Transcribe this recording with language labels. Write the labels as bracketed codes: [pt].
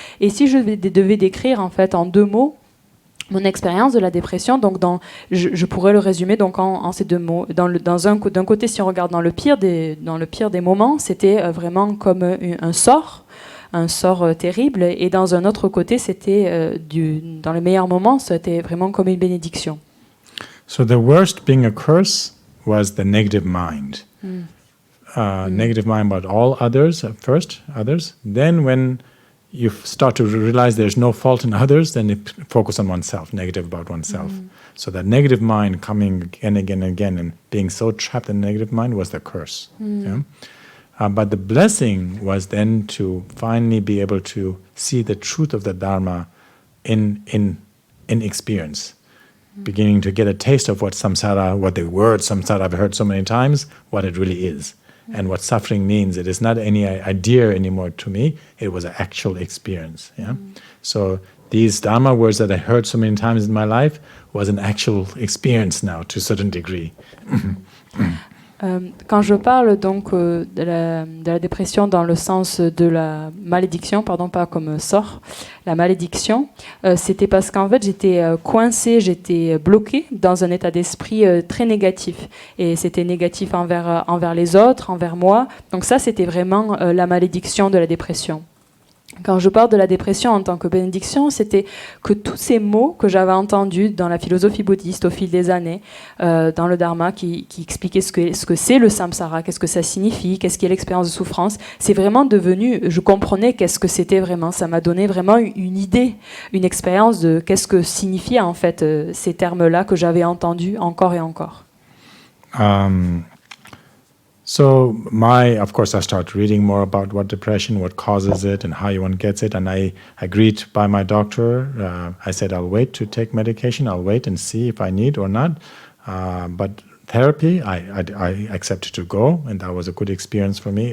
[fr] Et si je devais décrire en 2 mots mon expérience de la dépression, donc je pourrais le résumer donc en ces 2 mots. D'un côté, si on regarde dans le pire des moments, c'était vraiment comme un sort terrible, et dans un autre côté, c'était dans les meilleurs moments, c'était vraiment comme une bénédiction. [en] So the worst being a curse was the negative mind. Negative mind about all others first, others. Then when you start to realize there's no fault in others, then you focus on oneself, negative about oneself. So that negative mind coming again and again and being so trapped in the negative mind was the curse. Yeah? But the blessing was then to finally be able to see the truth of the Dharma in experience. Beginning to get a taste of what samsara, what the word samsara I've heard so many times, what it really is. And what suffering means. It is not any idea anymore to me, it was an actual experience. Yeah? So these Dharma words that I heard so many times in my life was an actual experience now to a certain degree. [fr] Quand je parle donc de la dépression dans le sens de la malédiction, pardon, pas comme sort, la malédiction, c'était parce qu'en fait j'étais coincée, j'étais bloquée dans un état d'esprit très négatif. Et c'était négatif envers les autres, envers moi. Donc ça, c'était vraiment la malédiction de la dépression. Quand je parle de la dépression en tant que bénédiction, c'était que tous ces mots que j'avais entendus dans la philosophie bouddhiste au fil des années, dans le Dharma qui expliquait ce que c'est le samsara, qu'est-ce que ça signifie, qu'est-ce qu'est l'expérience de souffrance, c'est vraiment devenu, je comprenais qu'est-ce que c'était vraiment, ça m'a donné vraiment une idée, une expérience de qu'est-ce que signifiaient en fait ces termes-là que j'avais entendus encore et encore. [en] So of course, I start reading more about what depression, what causes it, and how one gets it. And I agreed by my doctor. I said, I'll wait to take medication. I'll wait and see if I need or not. But therapy, I accepted to go, and that was a good experience for me.